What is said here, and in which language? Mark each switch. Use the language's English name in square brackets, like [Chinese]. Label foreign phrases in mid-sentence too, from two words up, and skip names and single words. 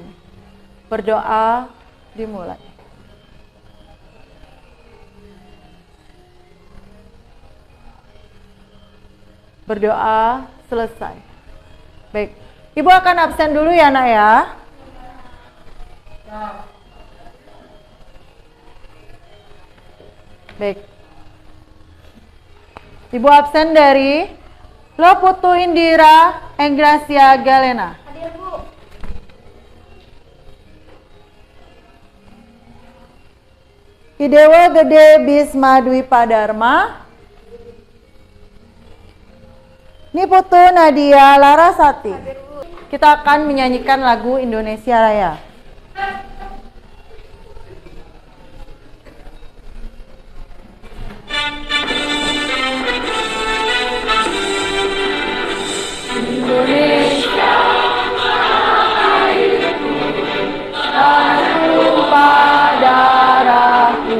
[Indonesian] Berdoa dimulai. Berdoa selesai. Baik. Ibu akan absen dulu ya, Nak ya. Baik. Ibu absen dari Loputu Indira Enggracia Galena. Hadir, Bu. Idewa Gede Bisma Dwi Padarma. Niputu Nadia Larasati. Kita akan menyanyikan lagu Indonesia Raya. Indonesia airku, tanah tumpah darahku.